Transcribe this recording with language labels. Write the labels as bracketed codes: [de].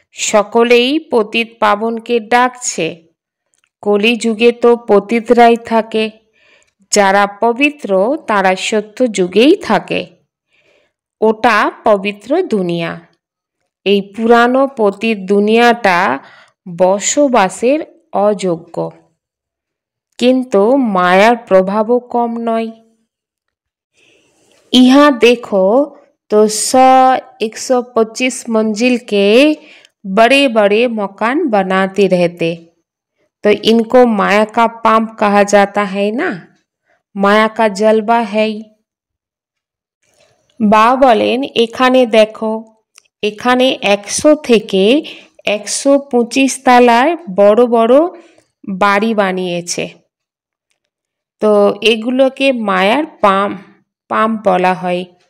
[bn] সকলেই পতিত পাবনকে ডাকছে। কলিযুগে তো পতিতরাই থাকে, যারা পবিত্র তারা সত্য যুগেই থাকে। ওটা পবিত্র দুনিয়া। এই পুরানো পতিত দুনিয়াটা বসবাসের অযোগ্য, কিন্তু মায়ার প্রভাবও কম নয়। [hi] यहाँ देखो तो 100-125 मंजिल के बड़े बड़े मकान बनाते रहते, तो इनको माया का पंप कहा जाता है ना, माया का जलवा है। [bn] বাবা বলেন এখানে দেখো, এখানে 100 থেকে 125 তলায় বড় বড় বাড়ি বানিয়েছে। তো এগুলোকে মায়ার পাম্প বলা হয়।